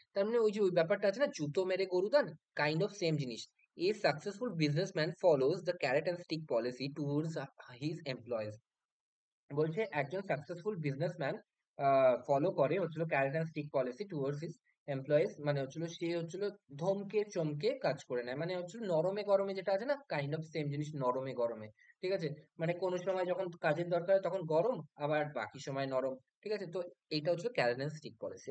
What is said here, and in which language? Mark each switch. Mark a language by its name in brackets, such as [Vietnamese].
[Bangla] তার মানে ওই যে ওই ব্যাপারটা আছে না, জুতো মেরে গরু দান, [English] kind of same [Bangla] জিনিস। [English] A successful businessman follows the carrot and stick policy towards his employees. [Bangla] বলছে একজন সাকসেসফুল বিজনেসম্যান ফলো করে হচ্ছিল [English] carrot and stick policy towards his employees, [Bangla] মানে হচ্ছিল সে হচ্ছিল ধমকে চমকে কাজ করে নেয়, মানে হচ্ছিল নরমে গরমে, যেটা আছে না, কাইন্ড অফ সেম জিনিস, নরমে গরমে, ঠিক আছে? মানে কোনো সময় যখন কাজের দরকার হয় তখন গরম, আবার বাকি সময় নরম, ঠিক আছে? তো এইটা হচ্ছিল ক্যারেট অ্যান্ড স্টিক পলিসি।